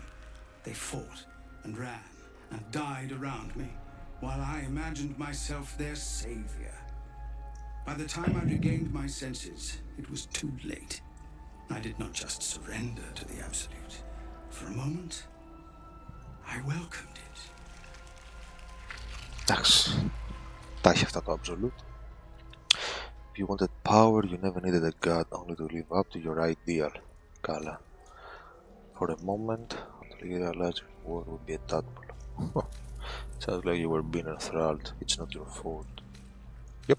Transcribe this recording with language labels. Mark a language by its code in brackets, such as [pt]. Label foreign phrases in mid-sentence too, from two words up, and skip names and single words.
[en] They fought and ran and died around me, while I imagined myself their savior. By the time I regained my senses, it was too late. I did not just surrender to the Absolute. For a moment, I welcomed it. [el] Εντάξει, τα έχει αυτά το Absolute. [en] If you wanted power, you never needed a god, only to live up to your ideal. [el] Καλά. [en] For a moment, until you realized your war would be a tadpole. Sounds like you were being enthralled. It's not your fault. Yep.